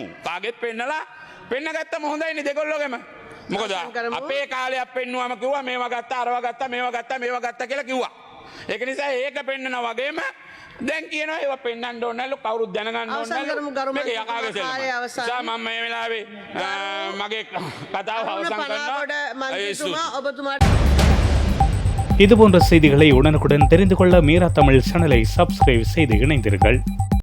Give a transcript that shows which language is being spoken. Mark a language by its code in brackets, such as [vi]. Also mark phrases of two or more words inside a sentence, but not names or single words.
[si] කාගෙත් පෙන්නලා පෙන්න ගත්තම හොඳයිනේ දෙගොල්ලෝගෙම. මොකද අපේ කාලයක් පෙන්නුවම කිව්වා මේවා ගත්තා අරවා ගත්තා මේවා ගත්තා කියලා කිව්වා. ඒක නිසා ඒක පෙන්නනා වගේම දැන් කියනවා ඒවා පෙන්වන්න ඕන නැලු කවුරුත් දැනගන්න ඕන නැලු මේක යකාගේ සෙල්ලම. මම මේ වෙලාවේ මගේ කතාව අවසන් කරනවා. [ta] இதுபோன்ற செய்திகளை உடனுக்குடன் தெரிந்து கொள்ள மீரா தமிழ் சேனலை சப்ஸ்கிரைப் செய்து இணைந்தீர்கள்.